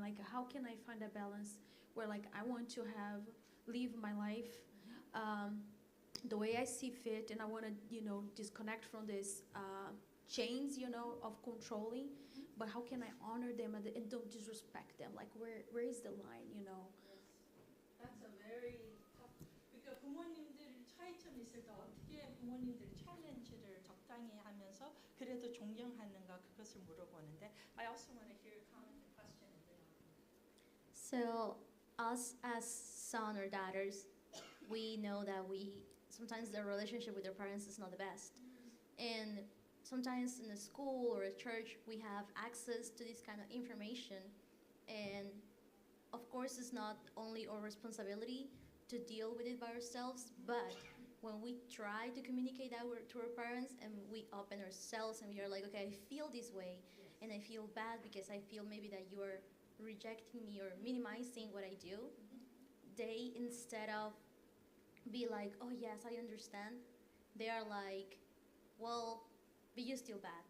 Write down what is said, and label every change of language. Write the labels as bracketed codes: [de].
[en] Like how can I find a balance where like I want to live my life the way I see fit, and I want to, you know, disconnect from this chains, you know, of controlling. But how can I honor them and don't disrespect them? Like where is the line, you know? That's a very tough. [ko] 그러니까 부모님들 차이점 있을 때 어떻게 부모님들 챌린지를 적당히 하면서 그래도 존경하는가, 그것을 물어보는데, [en] I also want to hear a comment, a question. So, us as son or daughters, we know that sometimes the relationship with our parents is not the best. And sometimes in a school or a church, we have access to this kind of information. And of course, it's not only our responsibility to deal with it by ourselves, but when we try to communicate that to our parents and we open ourselves and we are like, okay, I feel this way, and I feel bad because I feel maybe that you are rejecting me or minimizing what I do, they, instead of be like, oh yes, I understand, they are like, well, but you're still bad.